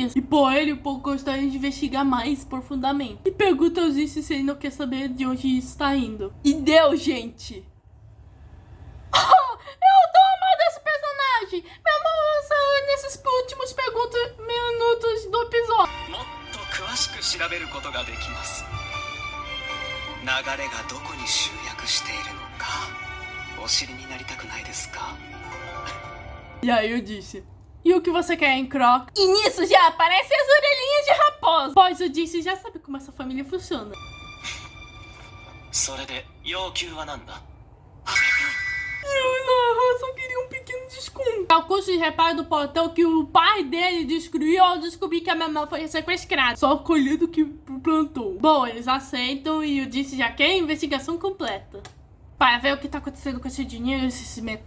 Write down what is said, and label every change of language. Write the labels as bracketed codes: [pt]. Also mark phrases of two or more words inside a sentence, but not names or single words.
[pt] E por ele, o povo gostaria de investigar mais profundamente. E pergunta aos Jinx se ele não quer saber de onde isso está indo. E deu, gente! Eu tô amando esse personagem! Meu amor, nesses últimos minutos do episódio. [ja] もっと詳しく調べることができます。流れがどこに集約しているのかお知りになりたくないですか? [pt] E aí eu disse, e o que você quer em Croc? E nisso já aparecem as orelhinhas de raposa. Pois o Jinx já sabe como essa família funciona. [ja] それで要求は何だ? [pt] Eu só queria um pequeno desconto. O custo de reparo do portão que o pai dele destruiu ao descobrir que a mamãe foi sequestrada. Só colhido que plantou. Bom, eles aceitam e o Jinx já quer a investigação completa para ver o que tá acontecendo com esse dinheiro e esses metais.